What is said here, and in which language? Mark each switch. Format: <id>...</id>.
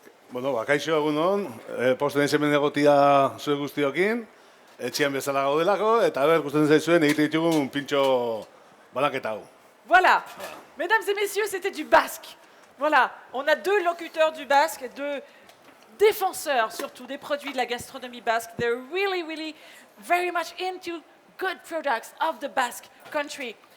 <eu>Bueno, Kaixo egunon, posten hemen egotia zuen guztiokin, etxean bezala gaudelako, eta gustatzen zaizuen egite ditugun pintxo banaketa hau.</eu> <fr>Voilà. Mesdames et messieurs, c'était du basque. Voilà. On a deux locuteurs du basque, deux défenseurs surtout des produits de la gastronomie basque.</fr> <en>They're really, really very much into good products of the Basque country.</en>